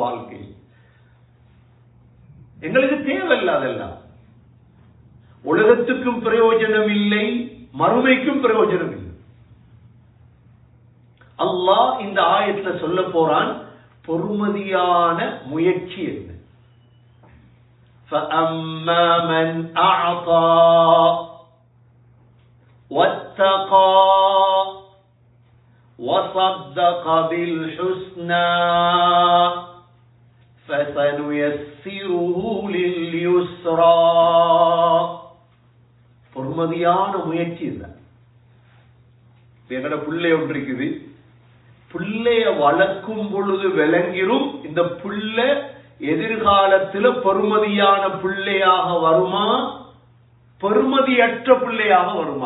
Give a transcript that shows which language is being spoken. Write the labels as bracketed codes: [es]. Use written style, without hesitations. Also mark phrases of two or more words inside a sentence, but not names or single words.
[ta] வாழ்க்கை எங்களுக்கு தேவையில்லாதெல்லாம் உலகத்துக்கும் பிரயோஜனம் இல்லை, மறுமைக்கும் பிரயோஜனம் இல்லை. அல்லாஹ் இந்த ஆயத்துல சொல்ல போறான் பொறுமதியான முயற்சி என்ன. [ar] فَأَمَّا مَنْ أَعْطَى وَاتَّقَى وَصَدَّقَ بِالْحُسْنَى فَسَنُيَسِّرُهُ لِلْيُسْرَى. [ta] பொறுமதியான முயற்சி இல்லை. எங்கட பிள்ளை ஒன்று இருக்குது. பிள்ளைய வளர்க்கும் பொழுது விளங்கிரும் இந்த பிள்ளை எதிர்காலத்தில் பெருமதியான பிள்ளையாக வருமா, பெருமதியற்ற பிள்ளையாக வருமா?